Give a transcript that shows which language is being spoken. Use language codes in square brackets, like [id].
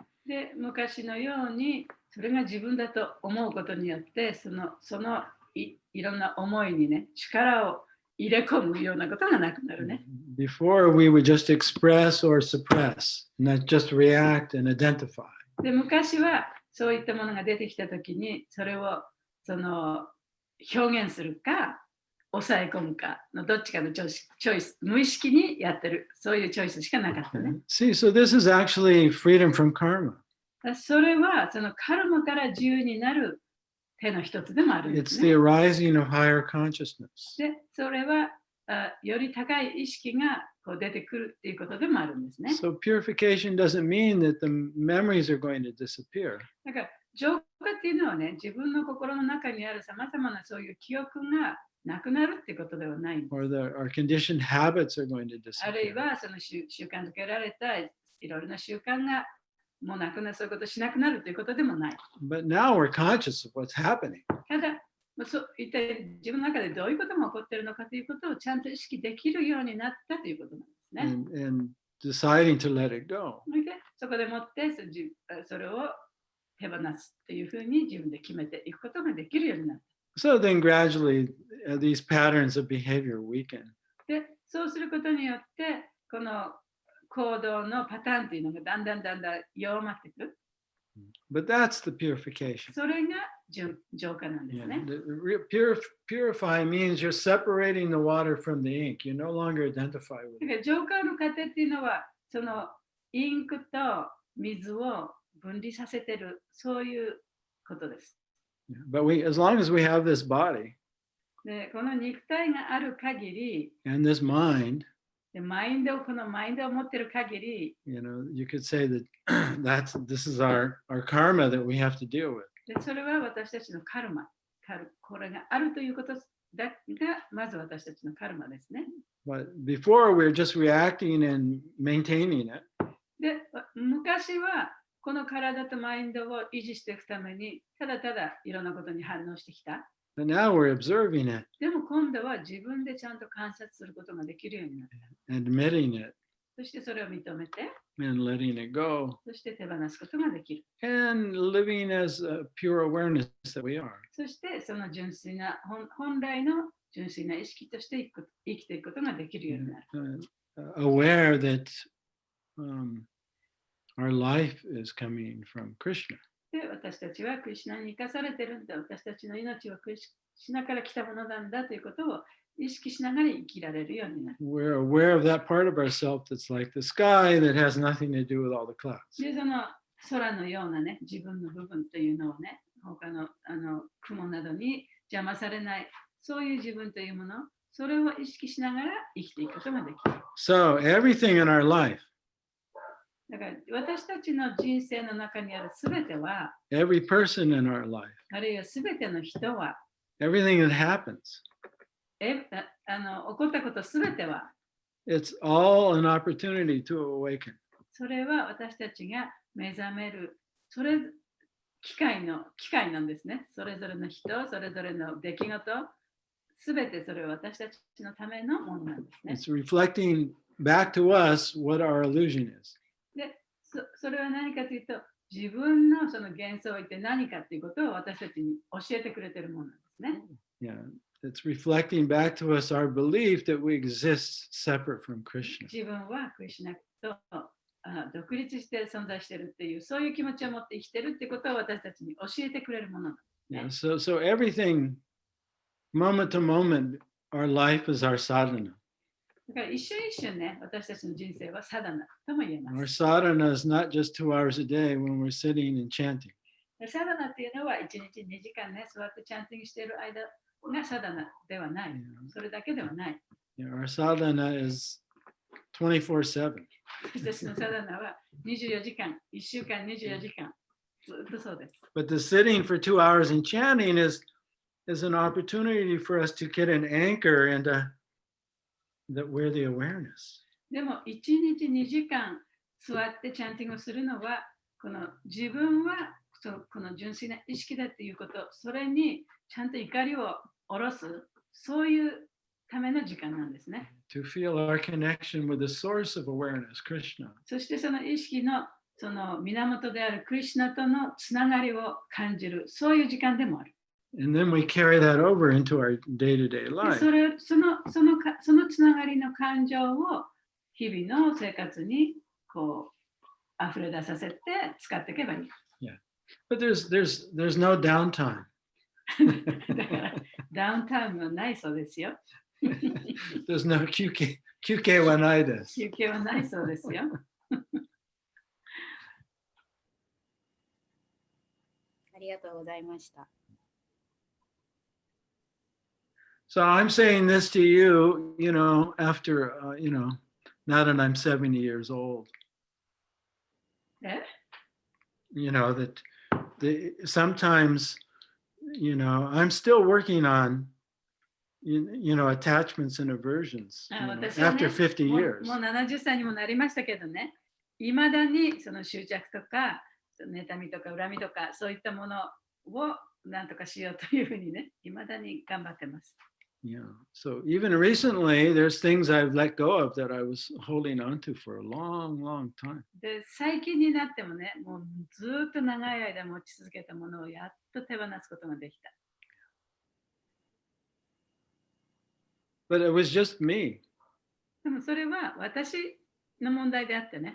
[ja] で、昔のようにそれが自分だと思うことによって、そのいろんな思いにね、力を入れ込むようなことがなくなるね。 [en] Before we would just express or suppress, not just react and identify. [ja] で、昔はそういったものが出てきたときに、それを表現するか、抑え込むかのどっちかのチョイス、無意識にやってる、そういうチョイスしかなかったね。 [en] See, so this is actually freedom from karma. [ja] それはそのカルマから自由になる手の一つでもあるんで [en] It's [ja] す [en] the [ja] ね。 [en] arising of higher consciousness. [ja] で、それはより高い意識がこう出てくるっていうことでもあるんですね。 [en] So purification doesn't mean that the memories are going to disappear. [ja] だから浄化っていうのはね、自分の心の中にあるさまざまなそういう記憶がなくなるってことではないんです。 [en] Or our conditioned habits are going to [ja] あるい [en] disappear. [ja] はその習慣づけられたいろいろな習慣がもうなくなる、そういうことしなくなるということでもない。 [en] But now we're conscious of what's happening. [ja] ただ、一体自分の中でどういうことが起こっているのかということをちゃんと意識できるようになったということなんですね。 [en] And deciding to let it go. [ja] でそこでもってそれを手放すというふうに自分で決めていくことができるようになった。 [en] So then gradually these patterns of behavior weaken. [ja] で、そうすることによって、この行動のパターンというのがだんだん弱まってくる。 [en] But that's the purification. [ja] それが浄化なんですね。 [en] Purify means you're separating the water from the ink. You no longer identify with [ja] だ [en] it. [ja] から浄化の過程っていうのは、そのインクと水を分離させてる、そういうことです。 [en] But as long as we have this body [ja] で、この肉体がある限り、 [en] and this mind, [ja] でこのマインドを持ってる限り、 [en] you could say that this is our karma that we have to deal with. [ja] でそれは私たちのカルマ、これがあるということがまず私たちのカルマですね。 [en] But before we're just reacting and maintaining it. [ja] で、昔はこの体とマインドを維持していくために、ただいろんなことに反応してきた。 [en] But now we're observing it, [ja] でも今度は自分でちゃんと観察することができるようになった。 [en] admitting it, [ja] そしてそれを認めて、 [en] and letting it go, [ja] そして手放すことができる。 [en] and living as a pure awareness that we are. [ja] そしてその純粋な、本来の純粋な意識として生きていくことができるようになる。 [en] Aware that our life is coming from Krishna. [ja] で、私たちはクリシュナに生かされてるんだ。私たちの命はクリシュナから来たものなんだということを意識しながら生きられるようになる。 [en] We're aware of that part of ourselves that's like the sky that has nothing to do with all the clouds. [ja] で、その空のようなね、自分の部分というのをね、他の雲などに邪魔されない、そういう自分というもの、それを意識しながら生きていくことができる。 [en] So everything in our life, [ja] だから私たちの人生の中にあるすべては、 [en] every person in our life, [ja] あるいはすべての人は、 [en] everything that happens, [ja] 起こったことすべては、 [en] it's all an opportunity to awaken. [ja] それは私たちが目覚める、機会なんですね。それぞれの人、それぞれの出来事、すべてそれは私たちのためのものなんですね。 [en] It's reflecting back to us what our illusion is. [ja] で、それは何かというと、自分のその幻想って何かということを私たちに教えてくれているものなんですね。 [en] Yeah, it's reflecting back to us our belief that we exist separate from Krishna. [ja] 自分はクリシュナと独立して存在しているっていう、そういう気持ちを持って生きているってことを私たちに教えてくれるものなんですね。 [en] Yeah, so everything, moment to moment, our life is our sadhana. [ja] だから一瞬一瞬ね、私たちの人生はサダナとも言えま [en] Our [ja] す。 [en] sadhana is not just 2 hours a day when we're sitting and chanting. [ja] サダナっていうのは1日2時間ね、座ってチャンティングしている間がサダナではない。それだけではない。 [en] Yeah, our sadhana is 24/7. [ja] 私たちのサダナは24時間、1週間24時間、ずっとそうです。 [en] But the sitting for 2 hours and chanting is an opportunity for us to get an anchor into that we're the awareness. [ja] でも1日2時間座ってチャンティングをするのは、この自分はこの純粋な意識だっていうこと、それにちゃんと怒りを下ろす、そういうための時間なんですね。 [en] To feel our connection with the source of awareness, Krishna. [ja] そしてその意識のその源であるクリシュナとのつながりを感じる、そういう時間でもある。 [en] And then we carry that over into our day-to-day [ja] で [en] life. [ja] そのつながりの感情を日々の生活にこう溢れ出させて使っていけばいい。 [en] But there's no downtime. [ja] だからダウンタイムはないそうですよ。 [en] There's no [ja] 休憩はないです。休憩はないそうですよ。ありがとうございました。 [en] So I'm saying this to you, after, now that I'm 70 years old, え that sometimes, I'm still working on, attachments and aversions, [ja] 私はね [en] after 50 [ja] もう [en] years. [ja] もう70歳にもなりましたけどね、いまだにその執着とか、妬みとか恨みとか、そういったものをなんとかしようというふうにね、いまだに頑張ってます。 [en] Yeah. So even recently, there's things I've let go of that I was holding on to for a long, long time. [ja] で、最近になってもね、もうずっと長い間持ち続けたものをやっと手放すことができた。 [en] But it was just me. [ja] でもそれは私の問題であってね。